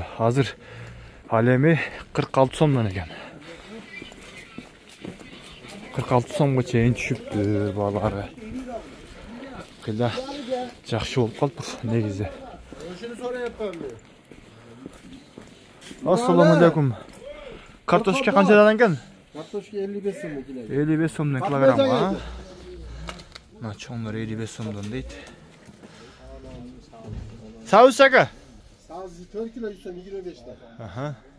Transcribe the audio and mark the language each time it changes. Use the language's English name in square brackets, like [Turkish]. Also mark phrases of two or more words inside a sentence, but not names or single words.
[Kyrgyz] Азыр ал эми 46 сомдон экен. 46 сомго чейин түшүптүр баалары. Кыйла жакшы болуп калыптыр негизи. [Uzbek] Assalamu alaikum. Kartoshka qanchadan ekan? Kartoshka 55 so'm kilogram. 55 so'mdan kilogramga. Mana cho'nlar 55 so'mdan deydi. Savus aka. Savuz 4 kilo 125 ta. Aha.